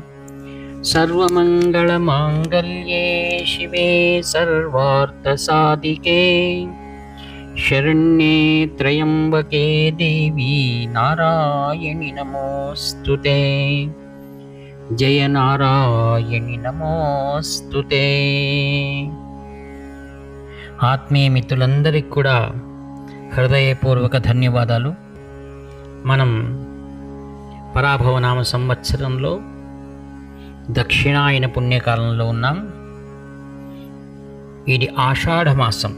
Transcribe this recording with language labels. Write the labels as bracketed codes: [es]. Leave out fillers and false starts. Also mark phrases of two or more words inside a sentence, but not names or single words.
[sa] सर्वमङ्गलमाङ्गल्ये शिवे सर्वार्थसाधिके शरण्ये त्र्यम्बके देवी नारायणि नमोऽस्तुते। जय नारायणि नमोऽस्तुते। [te] ఆత్మీయ మిత్రులందరికీ కూడా హృదయపూర్వక ధన్యవాదాలు. మనం పరాభవనామ సంవత్సరంలో దక్షిణాయన పుణ్యకాలంలో ఉన్నాం. ఇది ఆషాఢ మాసం.